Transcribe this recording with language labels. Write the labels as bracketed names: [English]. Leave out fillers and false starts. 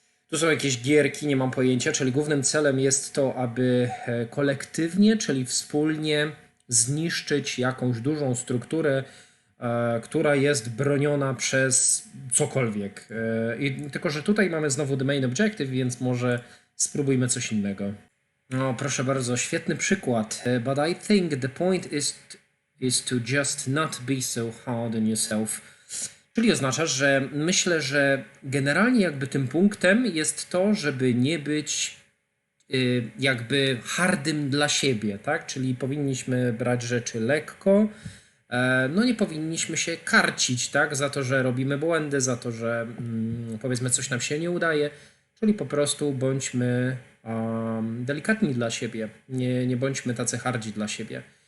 [Polish] Tu są jakieś gierki, nie mam pojęcia, czyli głównym celem jest to, aby kolektywnie, czyli wspólnie zniszczyć jakąś dużą strukturę, która jest broniona przez cokolwiek. Tylko że tutaj mamy znowu [English] the main objective, [Polish] więc może spróbujmy coś innego. No, proszę bardzo, świetny przykład. [English] But I think the point is to just not be so hard on yourself. [Polish] Czyli oznacza, że myślę, że generalnie jakby tym punktem jest to, żeby nie być jakby hardym dla siebie, tak? Czyli powinniśmy brać rzeczy lekko, no nie powinniśmy się karcić, tak? Za to, że robimy błędy, za to, że powiedzmy coś nam się nie udaje, czyli po prostu bądźmy delikatni dla siebie, nie bądźmy tacy hardzi dla siebie.